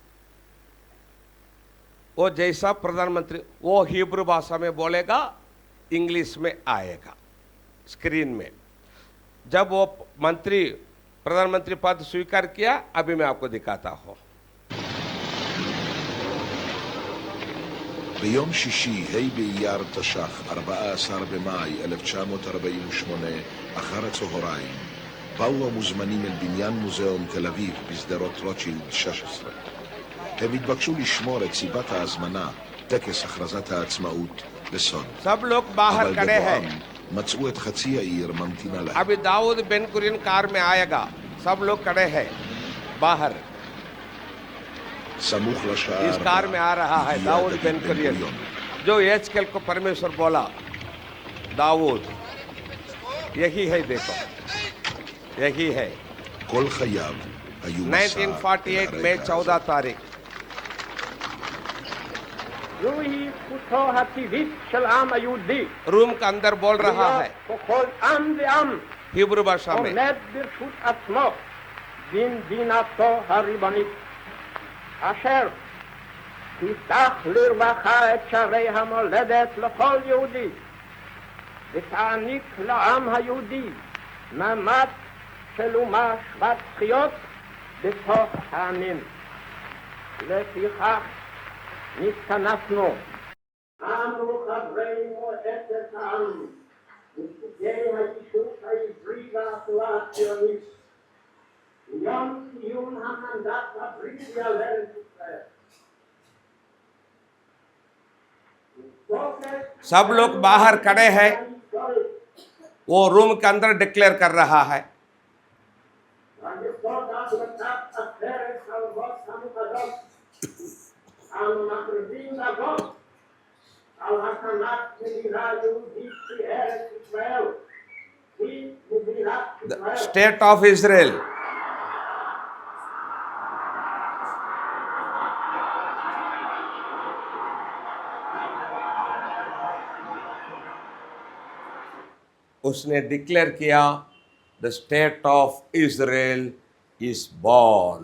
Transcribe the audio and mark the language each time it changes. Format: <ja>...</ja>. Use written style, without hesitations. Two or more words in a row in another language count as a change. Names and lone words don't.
<hi>वो जैसा प्रधानमंत्री, वो हिब्रू भाषा में बोलेगा, इंग्लिश में आएगा स्क्रीन में। जब वो प्रधानमंत्री पद स्वीकार किया, अभी मैं आपको दिखाता हूं।</hi> <he>ביום שישי, ה' באייר תש"ח, 14 במאי 1948, אחר הצהריים, באו המוזמנים אל בניין מוזיאון תל אביב בשדרות רוטשילד 16. הם התבקשו לשמור את סיבת ההזמנה, טקס הכרזת העצמאות, בסוד.</he> <hi>सब लोग बाहर</hi> <he>אבל</he> <hi>खड़े हैं।</hi> <he>בבואם מצאו את חצי העיר ממתינה להם.</he> <hi>अभी दाऊद बिन कुरियन कार में आएगा, सब लोग खड़े हैं बाहर।</hi> <he>סמוך לשעה</he> <hi>इस कार में आ रहा है</hi> <he>הגיע</he> <hi>दाऊद</hi> <he>דוד</he> <hi>बिन कुरियन,</hi> <he>בן-גוריון.</he> <hi>जो एचकेल को परमेश्वर बोला, दाऊद यही है, देखो यही है।</hi> <he>כל חייו היו מסע 1948 אל</he> <hi>में</hi> <he>הרקע</he> <hi>14 तारीख।</hi> <he>זוהי זכותו הטבעית של העם היהודי.</he> <hi>रूम का अंदर बोल रहा है</hi> <he>ככל עם ועם</he> <hi>हिब्रू भाषा में,</hi> <he>עומד ברשות עצמו במדינתו הריבונית, אשר תפתח לרווחה את שערי המולדת לכל יהודי, ותעניק לעם היהודי מעמד של אומה שוות זכויות בתוך העמים. לפיכך נתכנסנו. אנו חברי מועצת העם, נציגי היישוב העברי והתנועה הציונית, יום ציון המנדט הבריטי על ארץ ישראל.</he> <hi>सब लोग बाहर खड़े हैं, वो रूम के अंदर डिक्लेयर कर रहा है।</hi> <he>אנו מכריזים בזאת על הקמת מדינה יהודית בארץ ישראל, היא מדינת ישראל.</he> <hi>स्टेट ऑफ इजराइल। उसने डिक्लेयर किया</hi> <en>The State of Israel is born.</en>